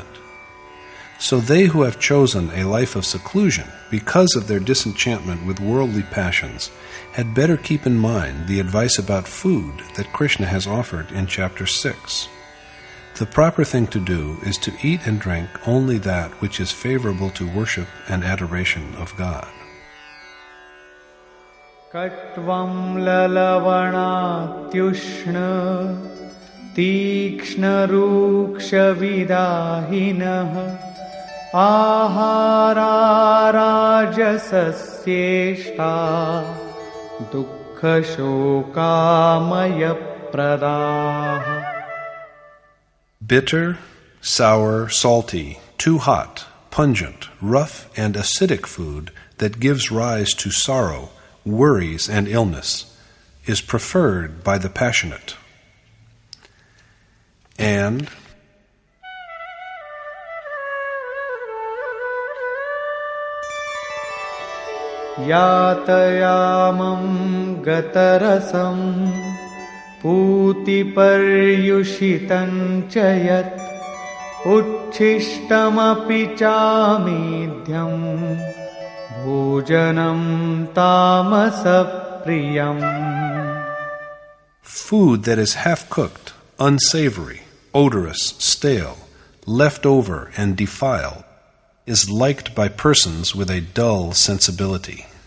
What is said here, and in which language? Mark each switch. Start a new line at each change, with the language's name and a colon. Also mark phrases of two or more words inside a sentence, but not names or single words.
English: So they who have chosen a life of seclusion because of their disenchantment with worldly passions had better keep in mind the advice about food that Krishna has offered in Chapter 6. The proper thing to do is to eat and drink only that which is favorable to worship and adoration of God.
Sanskrit: Katvam lalavaṇatyuṣṇa tīkṣṇa rūkṣa vidāhinah āhārā rājasasyeshṭā dukkha śokamaya pradāh.
English: Bitter, sour, salty, too hot, pungent, rough, and acidic food that gives rise to sorrow, worries, and illness is preferred by the passionate. And
Sanskrit: yātayāmam gatarasam pūtiparyuṣitam ca yat uchchishtam-api ca-medhyam bhojanam tamasa-priyam.
English: Food that is half-cooked, unsavory, odorous, stale, left over, and defiled is liked by persons with a dull sensibility.